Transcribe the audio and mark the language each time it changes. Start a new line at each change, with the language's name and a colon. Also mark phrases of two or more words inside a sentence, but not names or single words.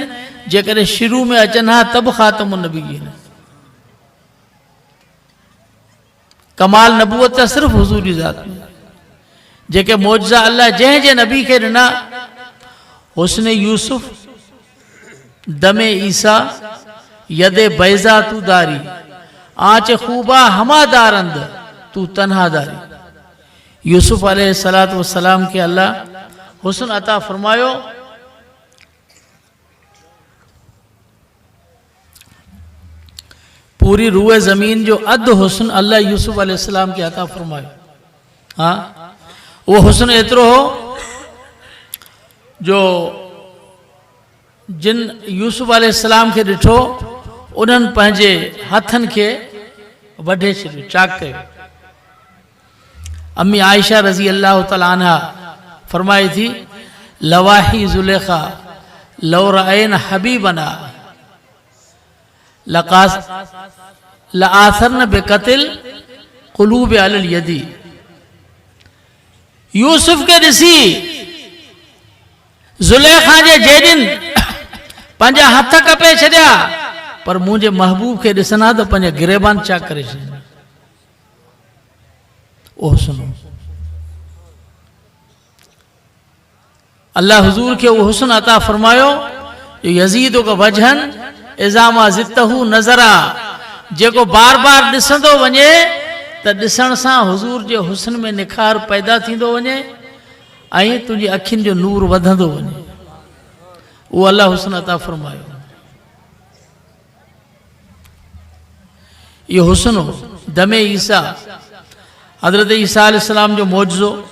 Sindhi: जेकॾहिं शुरू में अचनि हा तब
Arabic: خاتم النبيين
Sindhi: आहिनि। कमाल नबूवत जा सिर्फ़ु हुजूर जी ज़ात में। जेके मौजा अल्लाह जंहिं जे नबी खे ॾिना, हुस्न यूसुफ, दमे ईसा,
Persian: ید بیضا تو داری، آنچه خوبان همه دارند تو تنها داری.
Sindhi: यूसुफ
Arabic: عليه الصلاة والسلام
Sindhi: के अल्लाह हुस्न अता फरमायो। पूरी रूए ज़मीन जो अध हुस्न अल्लाह यूसुफ अलैहिस्सलाम के अता फरमायो। हाँ, वो हुस्न एतिरो हो जो जिन यूसुफ अलैहिस्सलाम के ॾिठो उन्हनि पंहिंजे हथनि खे वढे छॾियो, चाक कयो। अम्मी आयशा
Arabic: رضي الله تعالى عنها
Sindhi: फरमाई थी,
Arabic: لواحي زليخا لو رأين حبيبنا لآثرن بقتل القلوب على الأيدي.
Sindhi: यूसुफ के ॾिसी ज़ुलेखा जे जेॾिन पंहिंजा हथ कपे छॾिया, पर मुंहिंजे महबूब खे ॾिसंदा त पंहिंजा गिरेबान चाक करे छॾींदा। ओ सुनो, अल्लाह हुजूर के वो हुस्न अता फरमायो जो
Arabic: يزيدك وجها إذا ما زدته نظرا,
Sindhi: जेको बार बार ॾिसंदो वञे त ॾिसण सां हुजूर जे हुस्न में निखार पैदा थींदो वञे ऐं तुंहिंजी अखियुनि जो नूर वधंदो वञे। उहो अल्लाह हुस्न अता फरमायो। इहो हुस्न हो दमे ईसा, हज़रत ईसा अलैहिस्सलाम जो मौजज़ो।